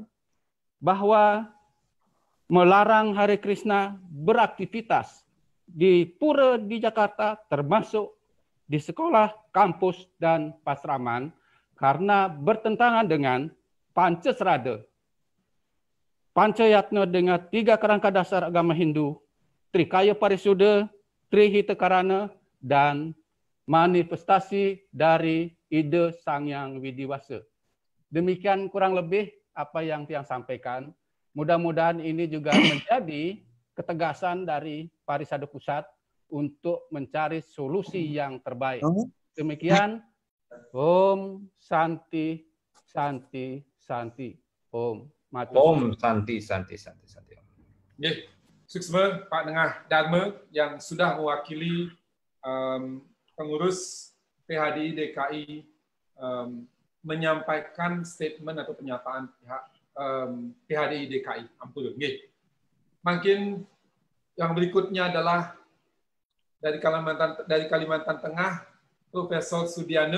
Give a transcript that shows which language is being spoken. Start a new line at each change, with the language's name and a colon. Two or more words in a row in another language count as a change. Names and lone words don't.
Indonesian: bahwa melarang Hare Krishna beraktivitas di pura di Jakarta, termasuk di sekolah, kampus, dan pasraman, karena bertentangan dengan Pancasrada, Pancayatna dengan 3 kerangka dasar agama Hindu, Trikaya Parisuddha, Trihitakarana, dan manifestasi dari ide Sang Hyang Widiwasa. Demikian kurang lebih apa yang Tiang sampaikan. Mudah-mudahan ini juga menjadi ketegasan dari Parisada Pusat untuk mencari solusi yang terbaik. Demikian.
Sanskrit: Om Santi Santi Santi. Om. Om Santi Santi Santi Santi.
Indonesian: Suksma Pak Nengah Dharma yang sudah mewakili pengurus PHDI DKI menyampaikan statement atau pernyataan pihak PHDI DKI. Ampun. Mungkin yang berikutnya adalah dari Kalimantan Tengah, Profesor Sudiana.